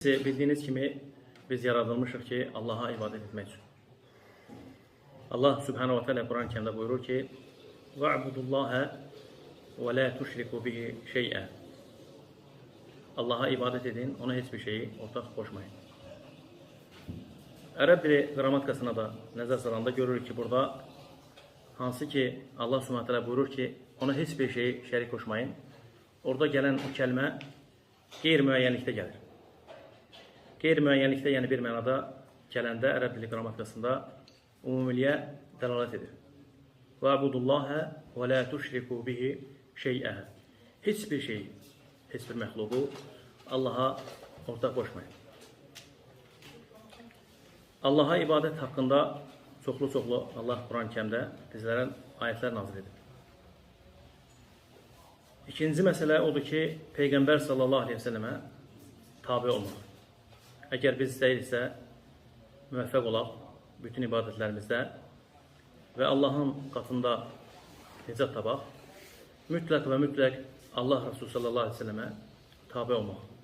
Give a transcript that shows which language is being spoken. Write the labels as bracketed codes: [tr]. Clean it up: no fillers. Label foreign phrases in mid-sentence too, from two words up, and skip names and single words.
[az] Bildiğiniz kimi biz yaradılmışıq ki Allah'a ibadet etmək üçün. Allah [ar] سبحانه وتعالى [az] Kur'an-ı Kerim'de buyurur ki: [ar] "واعبدوا الله ولا تشركوا به شيئا." [tr] Allah'a ibadet edin, ona hiçbir şeyi ortak koşmayın. [az] Ərəb dili qrammatikasına da nəzər salanda görürük ki, burada hansı ki Allah [ar] سبحانه وتعالى [az] buyurur ki, ona hiçbir şeyi şərik koşmayın. Orada gələn o kəlmə qeyri-müəyyənlikdə gəlir. Qeyri-müəyyənlikdə, yəni bir mənada gələndə ərəb dili qrammatikasında umumiliyə dəlalət edir. [ar] واعبدوا الله ولا تشركوا به شيئا. [tr] Hiçbir şey, hiçbir məxluqu Allah'a ortak koşmayın. [az] Allah'a ibadət haqqında çoxlu Allah Kur'an-ı Kerim'də bizlərə ayətlər nazil edir. İkinci məsələ odur ki, Peyğəmbər [ar] صلى الله عليه [az] ve sellemə tabi olmaq. Əgər biz istəyiriksə, müvəffəq olaq bütün ibadətlərimizdə və Allahın qatında nicat tapaq, mütləq və mütləq Allah Resulü [ar] صلى الله عليه [az] ve sellemə tabi olmaq.